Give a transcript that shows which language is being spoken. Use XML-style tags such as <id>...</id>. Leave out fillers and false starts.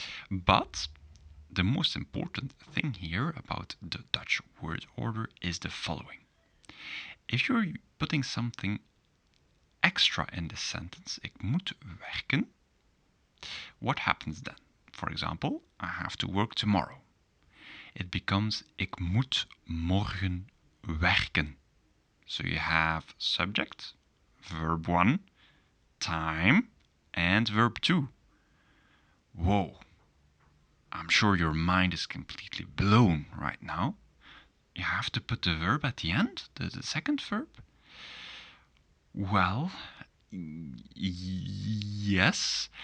<en>But the most important thing here about the Dutch word order is the following. If you're putting something extra in the sentence,</en> <nl>ik moet werken,</nl> <en>what happens then? For example, I have to work tomorrow. It becomes</en> <nl>ik moet morgen werken.</nl> <en>So you have subject, verb 1, time, and verb 2. Whoa, I'm sure your mind is completely blown right now. You have to put the verb at the end, the second verb? Well, yes.</en>